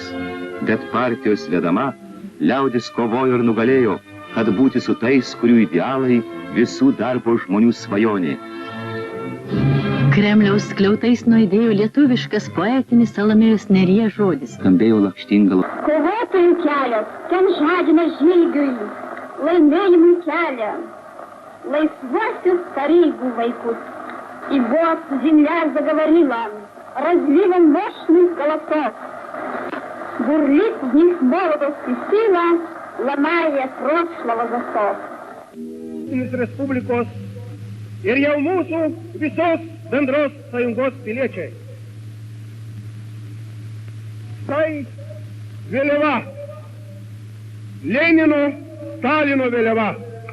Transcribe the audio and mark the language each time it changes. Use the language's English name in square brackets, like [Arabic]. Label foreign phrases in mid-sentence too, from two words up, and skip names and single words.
[Lithuanian] Bet partijos vedama, liaudis kovojo ir nugalėjo, kad būti su tais, kurių idealai visų darbo žmonių svajonė. Kremliaus skliautais nuaidėjo lietuviškas poetinis Salomėjos Nėries žodis. Skambėjo lakštingala. Kovotojų kelias, ten žadina žygiui, laimėjimui kelią. Laisвости старейгу войкут. [Russian] И вот земля заговорила разливом мощных голосов. Бурлит в них молодость и сила, ломая прошлого засов. [Lithuanian] Из республикos ir jau mūsų visos bendros sąjungos piliečiai. Tai vėliava, Lenino, Stalino vėliava.